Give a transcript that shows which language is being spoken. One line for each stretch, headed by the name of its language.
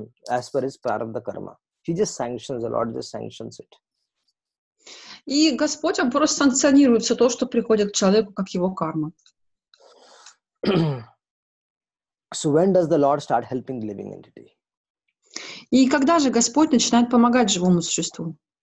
English: as per his prarabdha karma. He just sanctions, the Lord just sanctions it.
Russian: И Господь, Он просто санкционирует все то, что приходит к человеку, как его карма.
English: So when does the Lord start helping the living entity?
Russian: И когда же Господь начинает помогать живому существу?